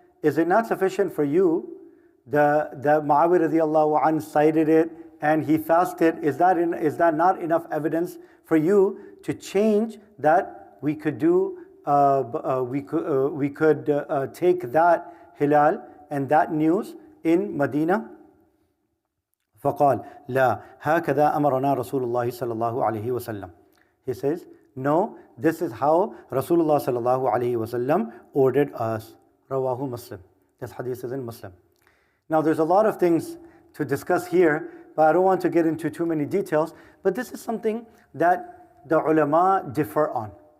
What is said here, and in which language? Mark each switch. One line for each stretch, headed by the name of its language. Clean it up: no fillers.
English: Is it not sufficient for you that Muawiyah radiallahu anhu sighted it and he fasted? Is that not enough evidence for you to change that we could do? We could take that hilal and that news in Medina.
Arabic: فقال لا هكذا أمرنا رسول الله صلى الله عليه وسلم.
English: He says, no, this is how Rasulullah
Arabic: صلى الله عليه وسلم
English: ordered us. Rawahu Muslim. This hadith is in Muslim. Now there's a lot of things to discuss here, but I don't want to get into too many details. But this is something that the ulama differ on.